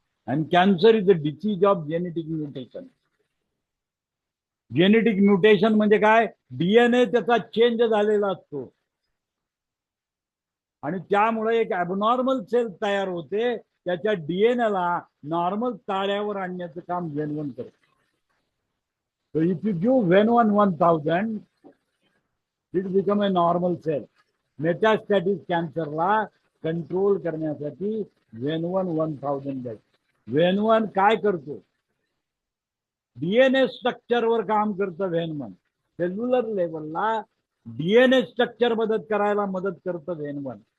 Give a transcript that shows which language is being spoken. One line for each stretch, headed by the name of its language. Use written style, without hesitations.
English: आणि cancer is the disease of genetic mutation. Genetic mutation
Marathi: म्हणजे काय? डीएनए त्याचा चेंज झालेला असतो आणि त्यामुळे एक ॲबनॉर्मल सेल तयार होते. त्याच्या डीएनएला नॉर्मल ताळ्यावर आणण्याचं काम वेन करतं.
English: So if you give Ven1 1000, it become a normal cell.
Marathi: मेटास्टॅटिक कॅन्सरला control करण्यासाठी Ven1 1000 द्यायचं. Ven1 काय करतो? डीएनए स्ट्रक्चरवर काम करतं Ven1. सेल्युलर लेवलला डीएनए स्ट्रक्चर मदत करायला मदत करतं Ven1.